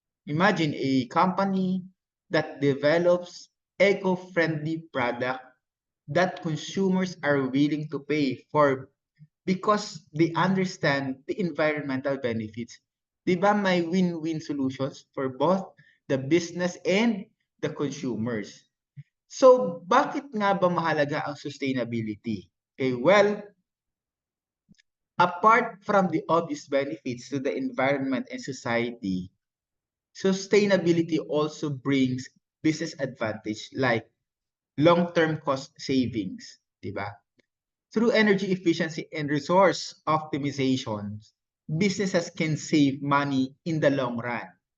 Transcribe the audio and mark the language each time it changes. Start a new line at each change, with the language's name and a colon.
English: Imagine a company that develops eco-friendly product that consumers are willing to pay for because they understand the environmental benefits.
Filipino: Diba may
English: win-win solutions for both the business and the consumers?
Filipino: So, bakit nga ba mahalaga ang sustainability?
English: Okay, well, apart from the obvious benefits to the environment and society, sustainability also brings business advantage like long-term cost savings, di ba? Through energy efficiency and resource optimization, businesses can save money in the long run.